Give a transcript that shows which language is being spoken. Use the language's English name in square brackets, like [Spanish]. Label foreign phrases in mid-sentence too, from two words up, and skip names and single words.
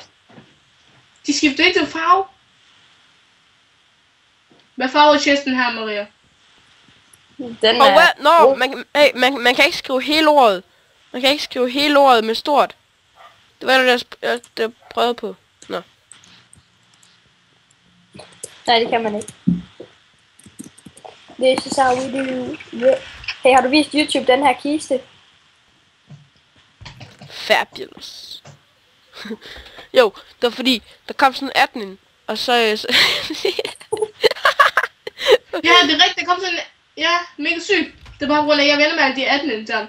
[Danish] De skifter ikke til farve. Hvad farve er chesten her, Maria? Den Og er... hvad? Man kan ikke skrive hele ordet. Man kan ikke skrive hele ordet med stort. Det var det, jeg prøvede på. Nå. Nej, det kan man ikke. [English] This is how we do. Yeah. [Danish] Hey, har du vist YouTube den her kiste? [English] Fabulous. [Danish] Jo, det var fordi, der kom sådan 18, og så... Ja, det er rigtigt, der kom sådan... Ja, mega sygt. Det er bare på grund af, at jeg vender mig alle de 18 sammen.